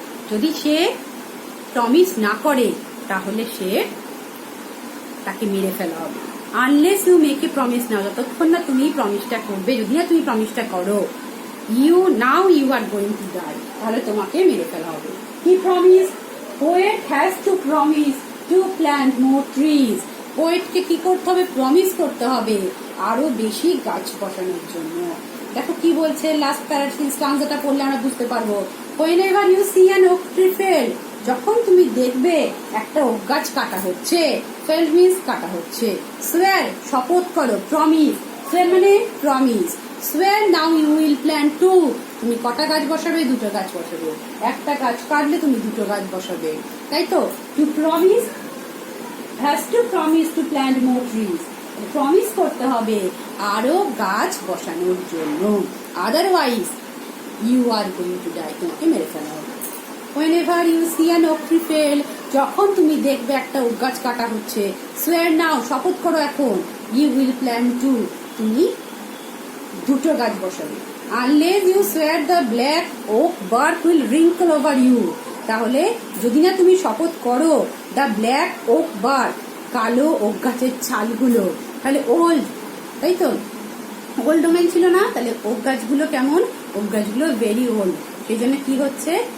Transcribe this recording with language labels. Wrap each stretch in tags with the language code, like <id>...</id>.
<bn>যদি সে প্রমিস না করে তাহলে সে তাকে মেরে ফেলা হবে।</bn> <en>unless you make a promise now,</en> <bn>যতক্ষণ না তুমি প্রমিসটা করবে, যদি না তুমি প্রমিসটা করো,</bn> <en>you are going to die,</en> <bn>তাহলে তোমাকে মেরে ফেলা হবে।</bn> <en>He promised, poet has to promise to plant more trees.</en> <bn>পোয়েটকে কি করতে হবে? প্রমিস করতে হবে আরো বেশি গাছ বসানোর জন্য। দেখো কি বলছে, লাস্ট প্যারাগ্রাফ স্টান্জাটা পড়লে আমরা বুঝতে পারবো।</bn> <en>Whenever you see an oak tree felled,</en> <bn>যখন তুমি দেখবে একটা ওক গাছ কাটা হচ্ছে,</bn> <en>felled means</en> <bn>কাটা হচ্ছে, swear শপথ করো, promise সোয়ার মানে প্রমিস।</bn> <en>swear now you will plan to,</en> <bn>তুমি কটা গাছ বসাবে? দুটো গাছ বসাবে। একটা গাছ কাটলে তুমি দুটো গাছ বসাবে, তাই তো?</bn> <en>to promise has to promise to plant more trees,</en> <bn>promise করতে হবে আরো গাছ বসানোর জন্য,</bn> <en>otherwise you are going to die,</en> <bn>তোমাকে মেরে ফেলা হবে।</bn> <en>whenever you see an oak tree fell,</en> <bn>যখন তুমি দেখবে একটা ওক গাছ কাটা হচ্ছে,</bn> <en>swear now,</en> <bn>শপথ করো এখন,</bn> <en>you will plant two,</en> <bn>তুমি দুটো গাছ বসাবে।</bn> <en>unless you swear the black oak bark will wrinkle over you,</en> <bn>তাহলে যদি না তুমি শপথ করো</bn> <en>the black oak bark,</en> <bn>কালো ওক গাছের ছালগুলো,</bn> <en>তাহলে ওল্ড,</en> <bn>তাই তো? ওল্ড ডোমেন ছিল না, তাহলে ওক গাছগুলো কেমন? ওক গাছগুলো</bn> <en>very old,</en> <bn>সেই জন্য কি হচ্ছে?</bn>